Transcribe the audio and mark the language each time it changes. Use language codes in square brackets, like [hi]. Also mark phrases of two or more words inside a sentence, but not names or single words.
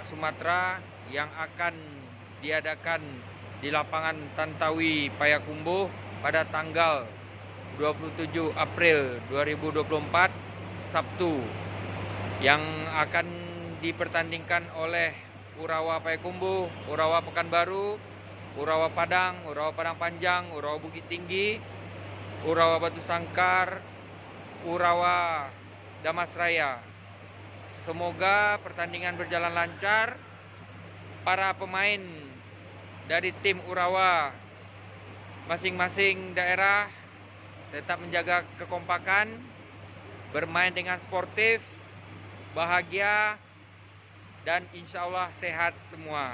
[id] Sumatera yang akan diadakan di lapangan Tantawi Payakumbuh pada tanggal 27 April 2024 Sabtu, yang akan dipertandingkan oleh Urawa Payakumbuh, Urawa Pekanbaru, Urawa Padang Panjang, Urawa Bukit Tinggi, Urawa Batu Sangkar, Urawa Damasraya. Semoga pertandingan berjalan lancar. Para pemain dari tim Urawa masing-masing daerah tetap menjaga kekompakan, bermain dengan sportif, bahagia, dan insya Allah sehat semua.